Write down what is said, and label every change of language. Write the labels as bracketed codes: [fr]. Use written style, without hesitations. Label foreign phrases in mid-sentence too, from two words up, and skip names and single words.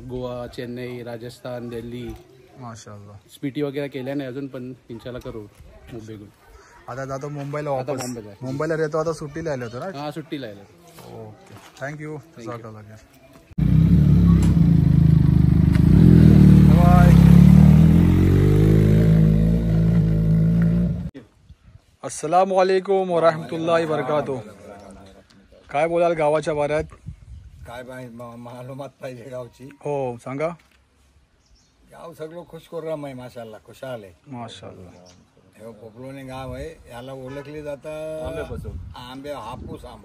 [mr] गोवा, चेन्नई, राजस्थान, दिल्ली, माशाल्लाह. स्पीटी वगैरे केल्या नाही अजून, पण इंशाल्लाह करू मुंबईहून. आता जातो मुंबईला आता वापस. मुंबईला आहे. मुंबईला येतो आता, सुट्टीला आले होतो ना. हा सुट्टीला आहे. [en] OK, thank you. Bye. [ar] السلام عليكم ورحمة الله وبركاته. [mr] काय बोलाल गावाच्या बाऱ्यात? काय मालूमात पाहिजे गावची. हो सांगा. गाव सगळं खुशखुर्राम आहे माशाल्लाह, खुशाल आहे. माशाल्लाह. हे पोपलोने गाव आहे, याला ओळखली जातं आंबे हापूस आंबो.